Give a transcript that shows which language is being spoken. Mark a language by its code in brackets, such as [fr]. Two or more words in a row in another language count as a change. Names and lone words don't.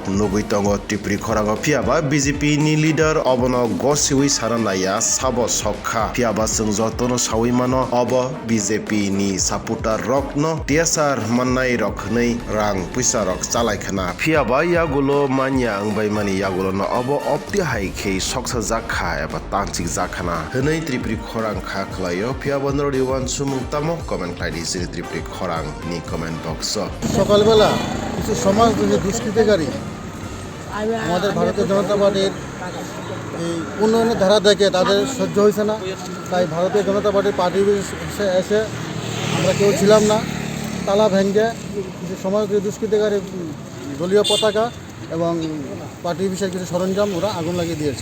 [trp] nugui tongo Tripuri khorang phiaba BJP ni leader obono gosiwi saranaya sabo sokha phiaba sung jotono sawi mano obo BJP ni supporter rok no TSR mannai rok nei rang puisa rok chalai khana phiaba yagulo manya angbai mani yagulo no obo opti hai khei soksajakha eba tanchik jakhana hwnei Tripuri khorang kha khlaio phiaba nori wan sumung tamo comment khlaidi siri Tripuri khorang ni [en] comment box [bn] সকালবেলা কিছু সমাজ দুষ্কৃতিকারী আমাদের ভারতীয় জনতা পার্টির এই উন্নয়নের ধারা দেখে তাদের সহ্য হয়েছে না, তাই ভারতীয় জনতা পার্টির পার্টি এসে আমরা কেউ ছিলাম না, তালা ভেঙে কিছু সমাজ দুষ্কৃতিকারী দলীয় পতাকা এবং পার্টি বিষয়ে কিছু সরঞ্জাম ওরা আগুন লাগিয়ে দিয়েছে।